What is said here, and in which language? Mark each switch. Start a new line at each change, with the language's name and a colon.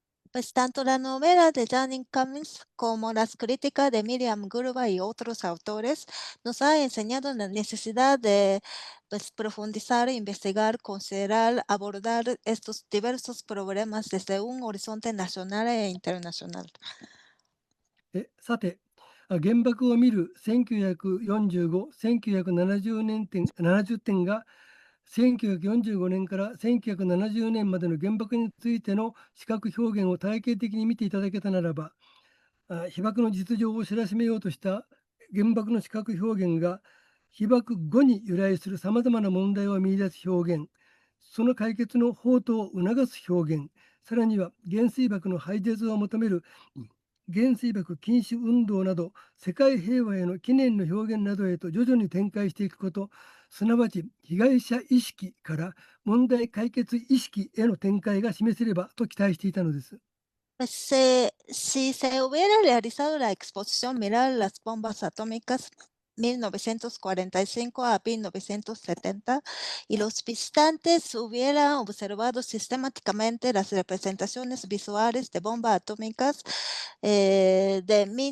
Spanish: Pues tanto la novela de Janine Cummings como las críticas de Miriam Gurba y otros autores nos han enseñado la necesidad de profundizar, investigar, considerar, abordar estos diversos problemas desde un horizonte nacional e internacional.
Japanese: さて、原爆を見る1945、1970点が1945年から1970年までの原爆についての視覚表現を体系的に見ていただけたならば、被爆の実情を知らしめようとした原爆の視覚表現が被爆後に由来するさまざまな問題を見出す表現、その解決の方途を促す表現、さらには原水爆の廃絶を求める原水爆禁止運動など世界平和への記念の表現などへと徐々に展開していくこと、すなわち被害者意識から問題解決意識への展開が示せればと期待していたのです。
Spanish: Pues si se hubiera realizado la exposición Mirar las bombas atómicas 1945 a 1970 y los visitantes hubieran observado sistemáticamente las representaciones visuales de bombas atómicas entre